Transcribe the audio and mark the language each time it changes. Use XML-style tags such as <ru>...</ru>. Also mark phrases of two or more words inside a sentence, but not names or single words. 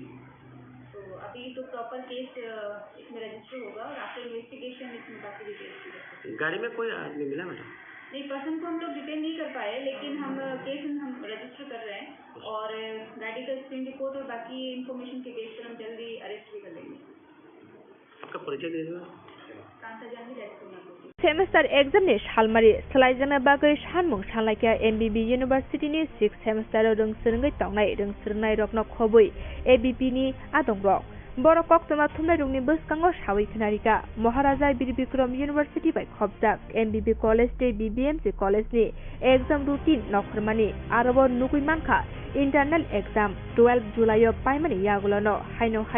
<hi>तो अभी तो</hi> <en>proper case</en> <hi>इसमें रजिस्टर होगा और</hi> <en>after investigation</en> <hi>इसमें बाकी डिटेल्स। गाड़ी में कोई आदमी मिला मैडम? नहीं, पर्सन को हम लोग डिटेन नहीं कर पाए, लेकिन हम केस हम रजिस्टर कर रहे हैं और</hi> <en>medical screen report</en> <hi>और बाकी इन्फॉर्मेशन के बेस पर हम जल्दी अरेस्ट भी कर लेंगे। आपका परिचय दीजिए। कांता जानवी, राजकुमार।</hi> <trp>सेमेस्टार एग्जामनि सालमारि सोलायजानो बागै सानमुं सानलायखा एमबिबि इउनिभार्सिटिनि 6 सेमेस्टाराव रोंसोरङै तंनाय रोंसोरनाय रकनो खबै एबिपिनि आदं रक बर कक्टमा थुमनाय रुंनि बसकांगो सावै खनारिका महाराजा बीर बिक्रम इउनिभार्सिटी बाय खबजाक एमबिबि कलेज दे बिबिएमसि कलेजनि</trp> <en>exam routine</en> <trp>नखरमानि आरोबाव नुगै मानखा</trp> <en>internal exam</en> <trp>12 जुलाइयाव पाइमानि यागुलनो हाइनो हाइ</trp>